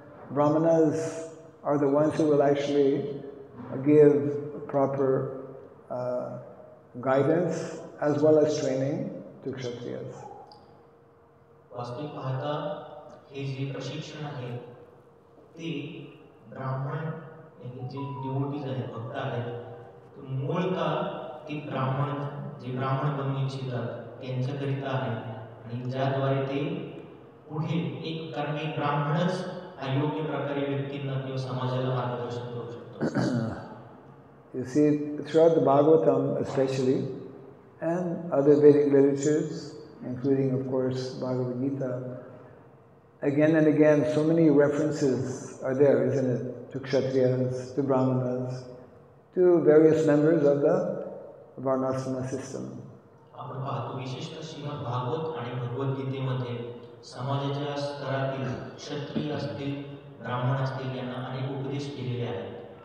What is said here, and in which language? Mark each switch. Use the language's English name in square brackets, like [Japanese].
[English] Brahmanas are the ones who will actually give proper guidance as well as training to Kshatriyas. [Marathi] वास्तविक पाहता हे जे प्रशिक्षण आहे ते ब्राह्मण जे डिवोटीज आहेत, भक्त आहेत, मूळतः ते ब्राह्मण बनू इच्छितात त्यांच्याकरिता आहे आणि ज्याद्वारे ते पुढे एक कारण एक ब्राह्मणच अयोग्य प्रकारे व्यक्तींना किंवा समाजाला मार्गदर्शन करू शकतो. [English] You see, throughout the Bhagavatam especially, and other Vedic literatures, including, of course, Bhagavad Gita, again and again, so many references are there, isn't it? To Kshatriyas, to Brahmanas, to various members of the Varnashrama system. [Marathi] आपण पाहतो विशेषतः श्रीमद भागवत आणि भगवद्गीतेमध्ये समाजाच्या स्तरातील क्षत्रिय असतील, ब्राह्मण असतील यांना अनेक उपदेश केलेले आहेत.